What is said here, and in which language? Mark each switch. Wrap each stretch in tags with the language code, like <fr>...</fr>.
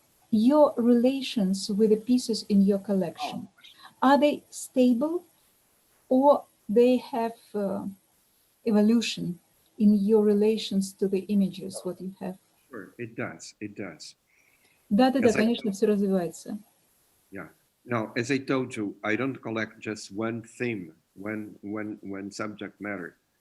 <en>Your relations with the pieces in your collection, are they stable or they have evolution in your relations to the images, what you have? Sure, it does. It does.</en> <ru>Да, конечно, все развивается.</ru> <en>Yeah. Now, as I told you, I don't collect just one theme, one subject matter.</en>